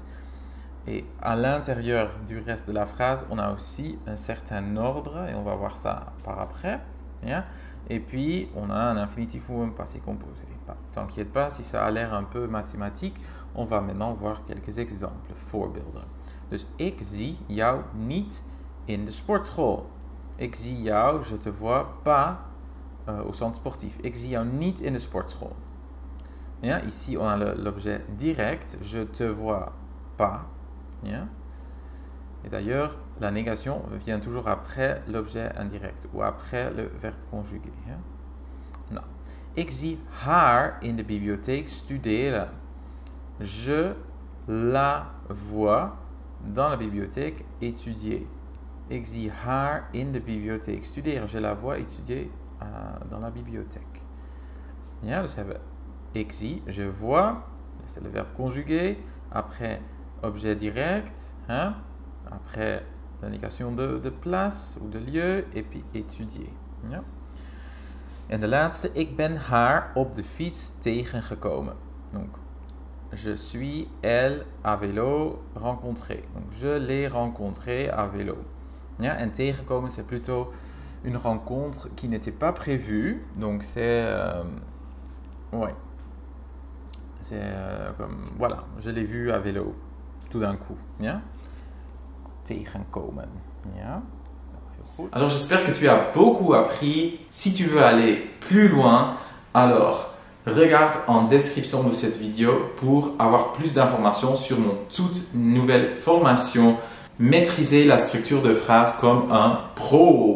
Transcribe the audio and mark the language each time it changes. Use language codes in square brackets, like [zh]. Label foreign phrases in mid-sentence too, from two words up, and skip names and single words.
[fr] Et à l'intérieur du reste de la phrase, on a aussi un certain ordre et on va voir ça par après. Yeah. Et puis, on a un infinitif ou un passé composé. T'inquiète pas, si ça a l'air un peu mathématique, on va maintenant voir quelques exemples, [nl] voorbeelden. Dus ik zie jou niet in de sportschool. Ik zie jou, [fr] je te vois pas au centre sportif. [nl] Ik zie jou niet in de sportschool. Yeah. [fr] Ici, on a l'objet direct, je te vois pas. Yeah. Et d'ailleurs, la négation vient toujours après l'objet indirect ou après le verbe conjugué. [nl] Nou, ik zie haar in de bibliotheek studeren. [fr] Je la vois dans la bibliothèque étudier. [nl] Ik zie haar in de bibliotheek studeren. [fr] Je la vois étudier dans la bibliothèque. [nl] Ja, dus hebben we ik zie, [fr] je vois, c'est le verbe conjugué. Après, objet direct. Après la négation de place ou de lieu et puis étudier. Ja. [nl] En de laatste, ik ben haar op de fiets tegengekomen. [fr] Donc, je suis elle à vélo rencontrée. Donc, je l'ai rencontrée à vélo. [nl] Ja, en tegenkomen, [fr] c'est plutôt une rencontre qui n'était pas prévue. Donc, c'est... ouais. C'est comme... Voilà, je l'ai vue à vélo tout d'un coup. [nl] Ja. Tegenkomen. Ja? [fr] Alors j'espère que tu as beaucoup appris. Si tu veux aller plus loin, alors regarde en description de cette vidéo pour avoir plus d'informations sur mon toute nouvelle formation maîtriser la structure de phrase comme un pro.